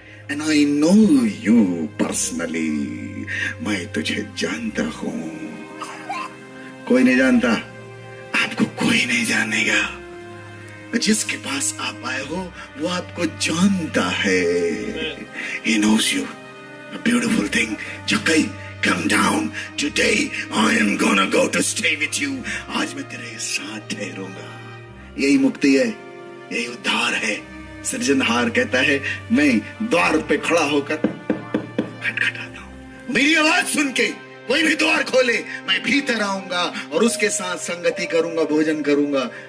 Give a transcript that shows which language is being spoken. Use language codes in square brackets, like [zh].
[en] and I know you personally, [hi] मैं तुझे जानता हूं। कोई नहीं जानता आपको, कोई नहीं जानेगा। जिसके पास आप आए हो वो आपको जानता है। [en] He knows you. A beautiful thing. जक्कई come down today. I am gonna go to stay with you. [hi] आज मैं तेरे साथ ठहरूंगा। यही मुक्ति है, यही उद्धार है। सृजनहार कहता है मैं द्वार पे खड़ा होकर खटखटाता हूं, मेरी आवाज सुन के कोई भी द्वार खोले मैं भीतर आऊंगा और उसके साथ संगति करूंगा, भोजन करूंगा।